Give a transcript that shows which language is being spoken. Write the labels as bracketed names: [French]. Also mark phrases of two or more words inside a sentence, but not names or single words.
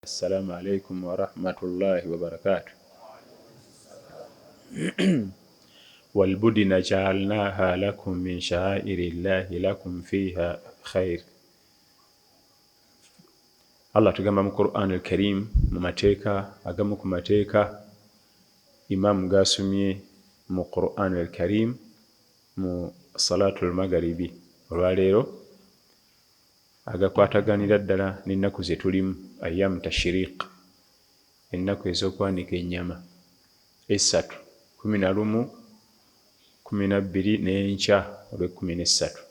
[Arabic] السلام عليكم ورحمة الله وبركاته. والبدن جعلناها لكم من شعائر الله لكم فيها خير. [Ganda] Allah tugamba mu [Arabic] القرآن الكريم [Ganda] mu mateeka agamu ku mateeka Imam gasomye mu [Arabic] القرآن الكريم [Ganda] mu [Arabic] صلاة المغرب [Ganda] olwaleero agakwataganira ddala n'ennaku ze tulimu [Arabic] أيام التشريق, [Ganda] ennaku ez'okwanika ennyama essatu 11, 12 n'enkya olw'13.